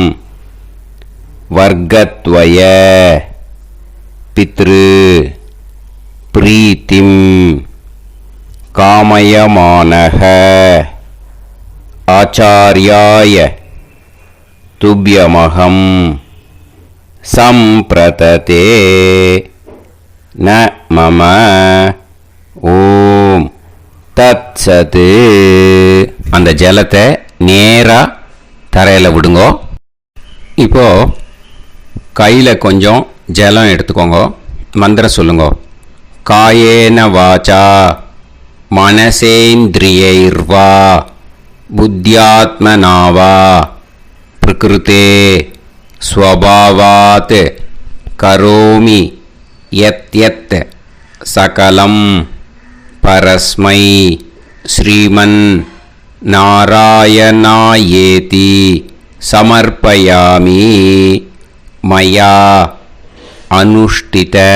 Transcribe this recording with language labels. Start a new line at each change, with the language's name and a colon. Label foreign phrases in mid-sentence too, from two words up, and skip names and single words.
Sanskrit: वर्गद्वय पितृ प्रीतिं कामयमानः आचार्याय तुभ्यमहं संप्रतते न मम ओम् तत्सत्.
Tamil: அந்த ஜலத்தை நேராக தரையில் விடுங்க. இப்போது கையில் கொஞ்சம் ஜலம் எடுத்துக்கோங்க. மந்திரம் சொல்லுங்க.
Sanskrit: कायेन वाचा मनसेन्द्रियैर्वा बुद्ध्यात्मनावा प्रकृते स्वभावात् करोमि यत् यत् सकलं परस्मै श्रीमन् नारायणायेति समर्पयामि मया अनुष्ठित.